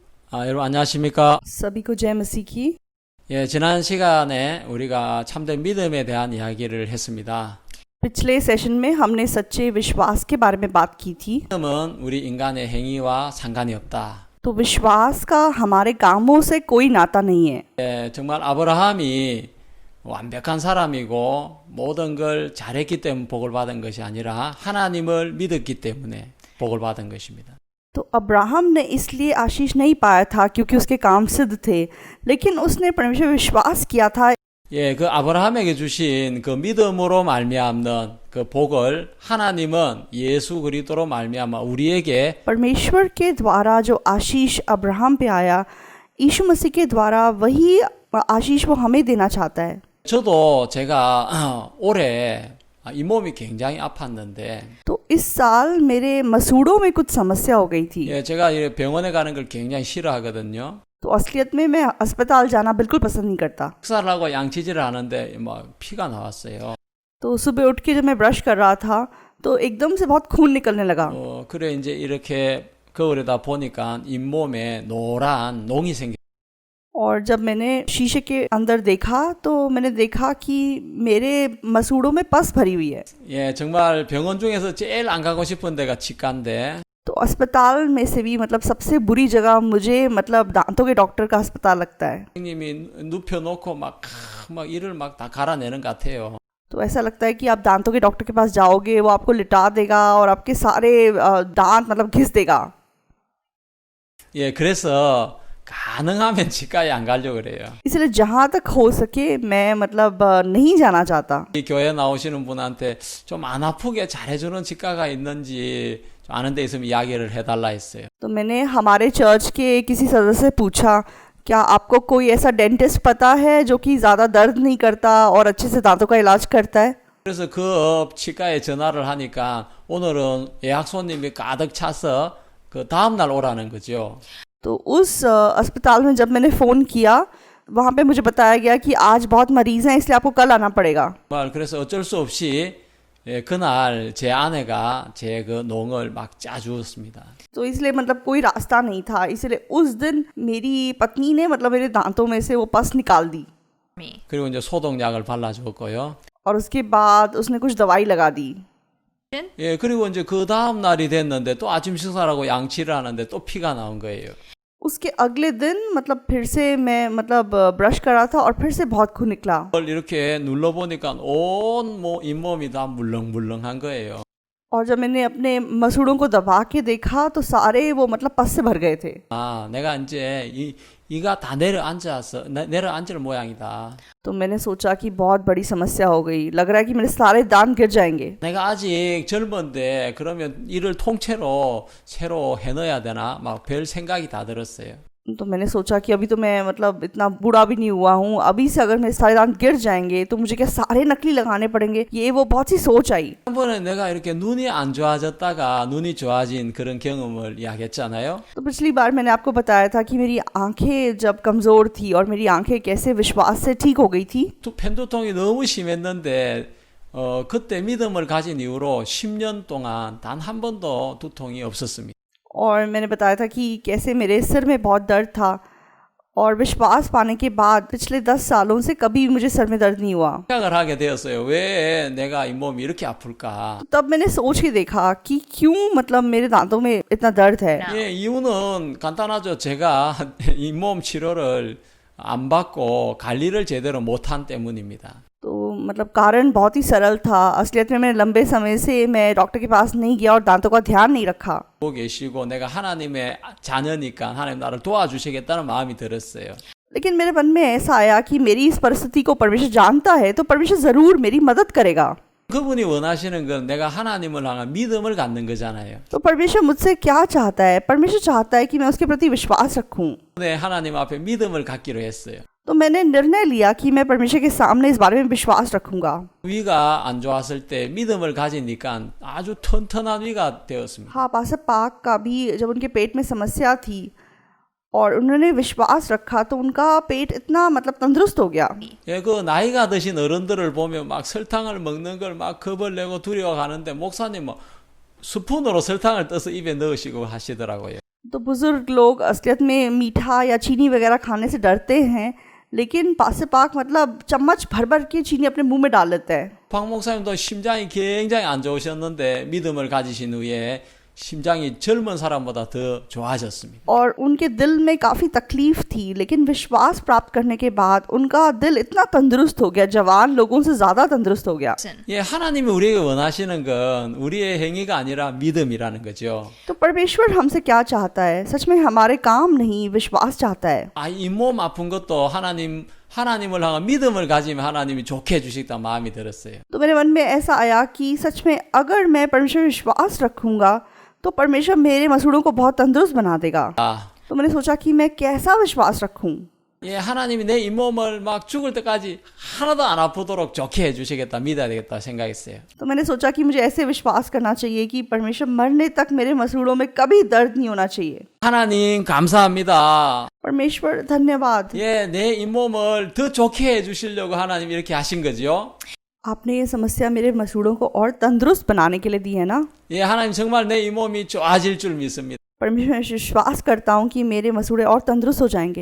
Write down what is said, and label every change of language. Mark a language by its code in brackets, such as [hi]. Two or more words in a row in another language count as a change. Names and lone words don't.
[ko] 여러분 안녕하십니까? [hi] सभी को जय मसीह की। [ko] 예, 지난 시간에 우리가 참된 믿음에 대한 이야기를 했습니다. [hi] पिछले सेशन में हमने सच्चे विश्वास के बारे में बात की थी। [ko] 믿음은 우리 인간의 행위와 상관이 없다. [hi] तो विश्वास का हमारे कामों से कोई नाता नहीं है। [ko] 예, 정말 아브라함이 완벽한 사람이고 모든 걸 잘했기 때문에 복을 받은 것이 아니라 하나님을 믿었기 때문에 복을 받은 것입니다. [hi] तो अब्राहम ने इसलिए आशीष नहीं पाया था क्योंकि उसके काम सिद्ध थे, लेकिन उसने परमेश्वर पर विश्वास किया था। [ko] 예, 그 아브라함에게 주신 그 믿음으로 말미암는 그 복을 하나님은 예수 그리스도로 말미암아 우리에게 [hi] परमेश्वर के द्वारा जो आशीष अब्राहम पे आया, यीशु मसीह के द्वारा वही आशीष वो हमें देना चाहता है। [ko] 저도 제가 올해 잇몸이 굉장히 아팠는데 [hi] तो इस साल मेरे मसूड़ों में कुछ समस्या हो गई थी। [ko] 예, 제가 병원에 가는 걸 굉장히 싫어하거든요. [hi] तो असलियत में मैं अस्पताल जाना बिल्कुल पसंद नहीं करता। [ko] 식사를 하고 양치질을 하는데 막 피가 나왔어요. [hi] तो सुबह उठ के जब मैं ब्रश कर रहा था तो एकदम से बहुत खून निकलने लगा। [ko] 그래 이제 이렇게 거울에다 보니까 잇몸에 노란 농이 생겼어요. [hi] और जब मैंने शीशे के अंदर देखा तो मैंने देखा कि मेरे मसूड़ों में पस भरी हुई है। [ko] 예, 정말 병원 중에서 제일 안 가고 싶은 데가 치과인데 [hi] तो अस्पताल में से भी सबसे बुरी जगह मुझे दांतों के डॉक्टर का अस्पताल लगता है। [ko] 선생님이 눕혀놓고 막 이를 막 다 갈아내는 것 같아요. [hi] तो ऐसा लगता है कि आप दांतों के डॉक्टर के पास जाओगे, वो आपको लिटा देगा और आपके सारे दांत घिस देगा। [ko] 예, 그래서 가능하면 치과에 안 가려고 그래요. [hi] इसलिए जहाँ तक हो सके मैं नहीं जाना चाहता। [ko] 이 교회 나오시는 분한테 좀 안 아프게 잘해주는 치과가 있는지 좀 아는 데 있으면 이야기를 해달라 했어요. [hi] तो मैंने हमारे चर्च के किसी सदस्य से पूछा, क्या आपको कोई ऐसा डेंटिस्ट पता है जो कि ज़्यादा दर्द नहीं करता और अच्छे से दांतों का इलाज करता है? [ko] 그래서 그 치과에 전화를 하니까 오늘은 예약 손님이 가득 차서 그 다음날 오라는 거죠. [hi] तो उस अस्पताल में जब मैंने फ़ोन किया, वहाँ पे मुझे बताया गया कि आज बहुत मरीज़ हैं, इसलिए आपको कल आना पड़ेगा। [ko] 그래서 어쩔 수 없이 그날 제 아내가 제 그 농을 막 짜주었습니다. [hi] तो इसलिए कोई रास्ता नहीं था, इसलिए उस दिन मेरी पत्नी ने मेरे दांतों में से वो पस निकाल दी। [ko] 그리고 이제 소독약을 발라줬고요. [hi] और उसके बाद उसने कुछ दवाई लगा दी। [ko] 예, 그리고 이제 그 다음 날이 됐는데 또 아침 식사라고 양치를 하는데 또 피가 나온 거예요. [hi] उसके अगले दिन फिर से मैं ब्रश कर रहा था और फिर से बहुत खून निकला। [ko] 이렇게 눌러보니까 온 잇몸이 다 물렁물렁한 거예요. [hi] और जब मैंने अपने मसूड़ों को दबा के देखा तो सारे वो पस से भर गए थे। [ko] 내가 이제 이가 다 내려앉을 모양이다. [hi] तो मैंने सोचा कि बहुत बड़ी समस्या हो गई, लग रहा है कि मेरे सारे दांत गिर जाएंगे। [ko] 내가 아직 젊은데 그러면 이를 통째로 새로 해넣어야 되나? 막 별 생각이 다 들었어요. [hi] तो मैंने सोचा कि अभी तो मैं इतना बूढ़ा भी नहीं हुआ हूँ, अभी से अगर मेरे सारे दांत गिर जाएंगे तो मुझे क्या सारे नकली लगाने पड़ेंगे, ये वो बहुत सी सोच आई। [ko] 한 번에 내가 이렇게 눈이 안 좋아졌다가 눈이 좋아진 그런 경험을 이야기했잖아요. [hi] तो पिछली बार मैंने आपको बताया था कि मेरी आंखें जब कमज़ोर थी और मेरी आंखें कैसे विश्वास से ठीक हो गई थी। [ko] 편두통이 너무 심했는데 그때 믿음을 가진 이후로 10년 동안 단 한 번도 두통이 없었습니다. [hi] और मैंने बताया था कि कैसे मेरे सिर में बहुत दर्द था और विश्वास पाने के बाद पिछले 10 सालों से कभी मुझे सर में दर्द नहीं हुआ। [ko] 생각을 하게 되었어요. 왜 내가 잇몸이 이렇게 아플까? [hi] तो तब मैंने सोच के देखा कि क्यों मेरे दांतों में इतना दर्द है। [ko] 예, 이유는 간단하죠. 제가 잇몸 치료를 안 받고 관리를 제대로 못한 때문입니다. [hi] तो कारण बहुत ही सरल था। असलियत में मैंने लंबे समय से मैं डॉक्टर के पास नहीं गया और दांतों का ध्यान नहीं रखा। [ko] 보고 계시고 내가 하나님의 자녀니까 하나님 나를 도와주시겠다는 마음이 들었어요. [hi] लेकिन मेरे मन में ऐसा आया कि मेरी इस परिस्थिति को परमेश्वर जानता है तो परमेश्वर ज़रूर मेरी मदद करेगा। [ko] 그분이 원하시는 건 내가 하나님을 향한 믿음을 갖는 거잖아요. [hi] तो परमेश्वर मुझसे क्या चाहता है? परमेश्वर चाहता है कि मैं उसके प्रति विश्वास रखूं। [ko] 네, 하나님 앞에 믿음을 갖기로 했어요. [hi] तो मैंने निर्णय लिया कि मैं परमेश्वर के सामने इस बारे में विश्वास रखूंगा। [ko] 위가 안 좋았을 때 믿음을 가지니까 아주 튼튼한 위가 되었습니다. [hi] हाँ, पास्टर पाक का भी जब उनके पेट में समस्या थी और उन्होंने विश्वास रखा तो उनका पेट इतना तंदुरुस्त हो गया। [ko] 예, 그 나이가 드신 어른들을 보면 막 설탕을 먹는 걸 막 겁을 내고 두려워하는데 목사님 뭐 스푼으로 설탕을 떠서 입에 넣으시고 하시더라고요. [hi] तो बुजुर्ग लोग असलियत में मीठा या चीनी वगैरह खाने से डरते हैं, लेकिन पाक मतलब चम्मच भर भर के चीनी अपने मुंह में डाल लेते हैं। [ko] 박 목사님도 심장이 굉장히 안 좋으셨는데 믿음을 가지신 후에 심장이 젊은 사람보다 더 좋아졌습니다. [hi] और उनके दिल में काफ़ी तकलीफ थी, लेकिन विश्वास प्राप्त करने के बाद उनका दिल इतना तंदुरुस्त हो गया, जवान लोगों से ज़्यादा तंदुरुस्त हो गया। [ko] 예, 하나님이 우리에게 원하시는 건 우리의 행위가 아니라 믿음이라는 거죠. [hi] तो परमेश्वर हमसे क्या चाहता है? सच में हमारे काम नहीं, विश्वास चाहता है। [ko] 아, 이 몸 아픈 것도 하나님을 향한 믿음을 가지면 하나님이 좋게 해주시겠다 마음이 들었어요. [hi] तो मेरे मन में ऐसा आया कि सच में अगर मैं परमेश्वर विश्वास रखूंगा तो परमेश्वर मेरे मसूड़ों को बहुत तंदुरुस्त बना देगा। तो मैंने सोचा कि मैं कैसा विश्वास रखूं। [ko] 예, 하나님이 내 이 몸을 막 죽을 때까지 하나도 안 아프도록 좋게 해주시겠다 믿어야 되겠다 생각했어요. [hi] तो मैंने सोचा कि मुझे ऐसे विश्वास करना चाहिए कि परमेश्वर मरने तक मेरे मसूड़ों में कभी दर्द नहीं होना चाहिए। [ko] 하나님 감사합니다. [hi] परमेश्वर धन्यवाद, [ko] 예, 내 이 몸을 더 좋게 해주시려고 하나님 이렇게 하신 거죠. [hi] आपने ये समस्या मेरे मसूड़ों को और तंदुरुस्त बनाने के लिए दी है ना। [ko] 예, 하나님 정말 내 이 몸이 좋아질 줄 믿습니다. [hi] परमेश्वर मैं विश्वास करता हूँ कि मेरे मसूड़े और तंदुरुस्त हो जाएंगे।